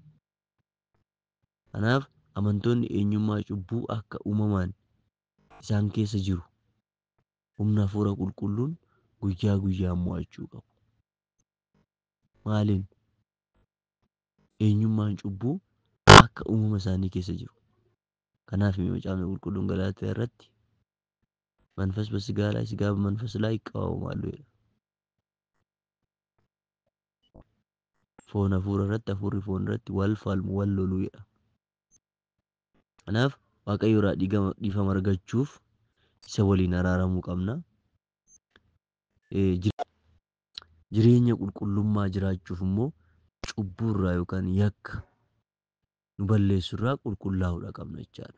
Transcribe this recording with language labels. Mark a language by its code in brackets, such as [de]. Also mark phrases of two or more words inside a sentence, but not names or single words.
[om] Kanaaf amantoonni eenyummaa cubbuu akka uumamaan isaan keessa jiru humna hafuura qulqulluun guyyaa guyyaan mo'achuu qabu. Maaliin? Eenyummaan cubbuu akka uumama isaanii keessa jiru. Kanaaf macaafni qulqulluun Galaatiyaa irratti [am] መንፈስ በሥጋ ላይ ሥጋ በመንፈስ ላይ ይቃወማሉ ይላል። [om] foon hafuura irratti hafuurri foon irratti wal falmu wal loluu jedha. Kanaaf waaqayyo irraa dhiifama argachuuf isa waliin araaramuu qabna. Jireenya qulqullummaa jiraachuuf immoo cubbuu irraa yookaan yakka nu balleessu irraa qulqullaa'uudha qabna jechaadha.